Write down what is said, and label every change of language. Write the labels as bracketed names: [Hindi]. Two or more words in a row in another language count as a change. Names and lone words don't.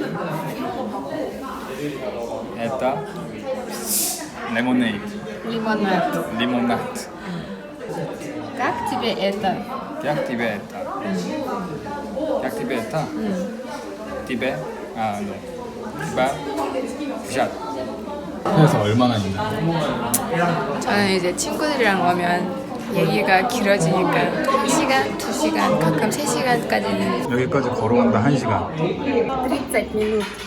[Russian] Это лимонад. Лимонад. Лимонад. Как тебе это? Как тебе это? Как тебе это? Тебе? 네. Тебя взять. [Korean] 그래서 얼마나 있나? 저는 이제 친구들이랑 오면 얘기가 길어지니까 1시간, 2시간, 가끔 3시간까지는 여기까지 걸어온다 1시간. [Russian] 30 минут.